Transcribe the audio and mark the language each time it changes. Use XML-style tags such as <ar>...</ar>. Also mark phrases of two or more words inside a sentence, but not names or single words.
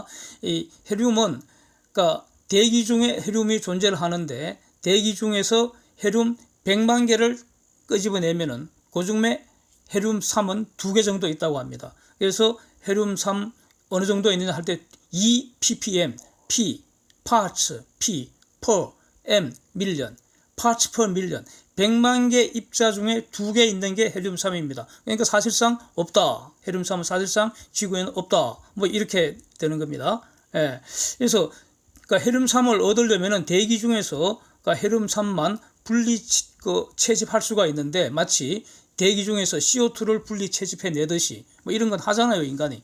<ko>이 헬륨은 그러니까 대기 중에 헬륨이 존재를 하는데 대기 중에서 헬륨 100만 개를 끄집어내면은 그중에 헬륨3은 2개 정도 있다고 합니다. 그래서 헬륨3 어느 정도 있느냐 할 때 2 ppm,</ko> <en>p, parts, p, per, m, million, parts per million,</en> <ko>100만 개 입자 중에 2개 있는 게 헬륨3입니다. 그러니까 사실상 없다. 헬륨3은 사실상 지구에는 없다. 뭐 이렇게 되는 겁니다. 그래서 그러니까 헬륨3을 얻으려면은 대기 중에서 그러니까 헬륨3만 분리 채집할 수가 있는데 마치 대기 중에서 CO2를 분리 채집해 내듯이 뭐 이런 건 하잖아요, 인간이.</ko>